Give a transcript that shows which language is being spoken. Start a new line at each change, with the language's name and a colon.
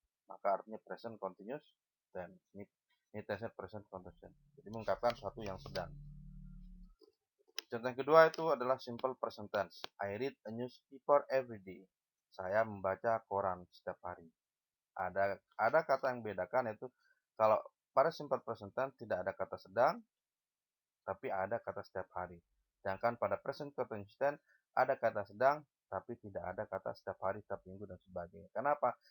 Indonesian: Maka artinya present continuous tense. Ini tense present continuous tense. Jadi mengungkapkan sesuatu yang sedang. Contoh yang kedua itu adalah simple present tense.
English: I read a newspaper every day.
Indonesian: Saya membaca koran setiap hari. Ada kata yang bedakan, yaitu kalau pada simple present tense tidak ada kata sedang, tapi ada kata setiap hari. Sedangkan pada present continuous tense ada kata sedang, tapi tidak ada kata setiap hari, setiap minggu, dan sebagainya. Kenapa?